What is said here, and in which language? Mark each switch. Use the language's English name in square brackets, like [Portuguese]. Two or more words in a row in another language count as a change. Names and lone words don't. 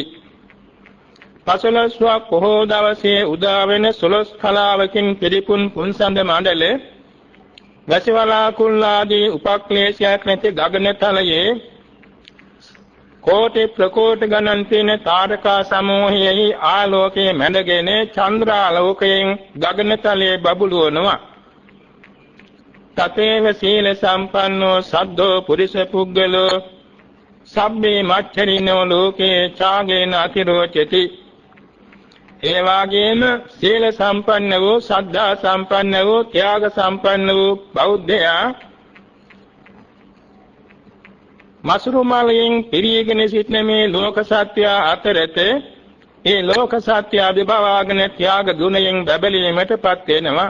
[Sinhala] පසළොස්වක් පොහෝ දවසේ උදා වෙන 12 කලාවකින් පිරිපුන් පුන්සඳ මණ්ඩලේ වැසිවලාකුල් ආදී උපක්ලේශයක් නැති ගගනතලයේ කෝටි ප්‍රකෝටි ගණන් තියෙන තාරකා සමූහයෙහි ආලෝකයේ මැඩගෙන චන්ද්‍රාලෝකයෙන් ගගනතලයේ බබළුවනවා. [Pali] තතේව සීල සම්පන්නෝ සද්දෝ පුරිස පුද්ගලෝ සබ්බේ මච්චරිනෝ ලෝකේ ඡාගේන අතිරෝචති. [Sinhala] ඒ වාගේම සීල සම්පන්න වූ සද්ධා සම්පන්න වූ ත්‍යාග සම්පන්න වූ බෞද්ධයා මසුරු මාලයෙන් පිරීගෙන සිටින මේ ලෝක සත්‍ය අතරත ඒ ලෝක සත්‍ය අභිභවාගෙන ත්‍යාග ගුණයෙන් බැබලීමටපත් වෙනවා.